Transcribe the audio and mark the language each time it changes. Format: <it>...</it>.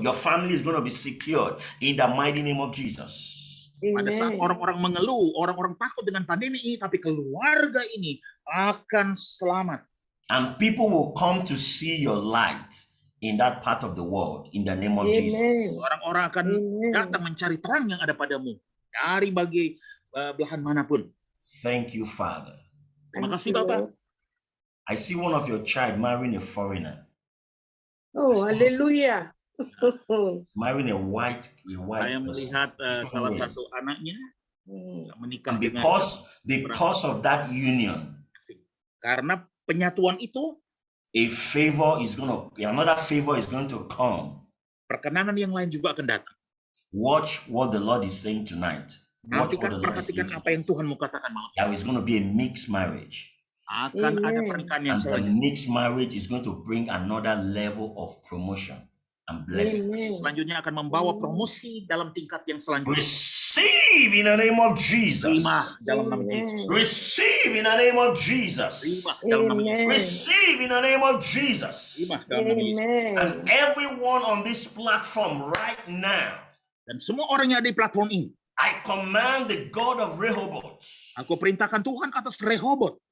<en>Your family is going to be secured in the mighty name of Jesus.</en> <id>Pada saat orang-orang mengeluh, orang-orang takut dengan pandemi ini, tapi keluarga ini akan selamat.</id> <en>And people will come to see your light in that part of the world in the name of Jesus.</en> <id>Orang-orang akan datang mencari terang yang ada padamu dari bagi belahan manapun.</id> <en>Thank you, Father.</en> <id>Terima kasih, Bapak.</id> <en>I see one of your child marrying a foreigner. Oh, hallelujah. Marrying a white</en> <id>Saya melihat salah satu anaknya menikah dengan</id> <en>because of that union.</en> <id>Karena penyatuan itu,</id> <en>another favor is going to come.</en> <id>Perkenanan yang lain juga akan datang.</id> <en>Watch what the Lord is saying tonight.</en> <id>Perhatikan apa yang Tuhan mau katakan malam.</id> <en>There is going to be a mixed marriage.</en> <id>Akan ada pernikahan yang</id> <en>And the mixed marriage is going to bring another level of promotion and blessing.</en> <id>Selanjutnya akan membawa promosi dalam tingkat yang selanjutnya.</id> <en>Receive in the name of Jesus.</en> <id>Terima dalam nama Yesus.</id> <en>Receive in the name of Jesus.</en> <id>Terima dalam nama Yesus.</id> <en>Receive in the name of Jesus.</en> <id>Terima dalam nama Yesus.</id> <en>And everyone on this platform right now,</en> <id>dan semua orang yang ada di platform ini,</id> <en>I command the God of Rehoboth.</en> <id>Aku perintahkan Tuhan atas Rehoboth.</id>